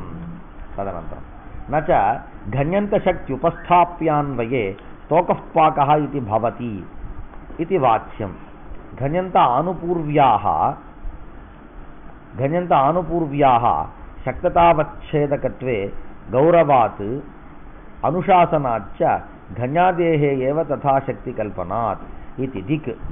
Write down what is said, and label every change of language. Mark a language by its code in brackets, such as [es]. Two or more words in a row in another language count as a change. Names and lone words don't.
[sa] तदनन्तरम् न च गण्यन्त शक्ति उपस्थाप्यान्वये स्तोकः पाकः इति भवति इति वाच्यम्. गण्यन्त आनुपूर्व्याः சக்ததாவच्छेदकत्वे गौरवात् अनुशासनाच्च गण्यादेः एव तथा शक्ति कल्पनात् इति दिक्.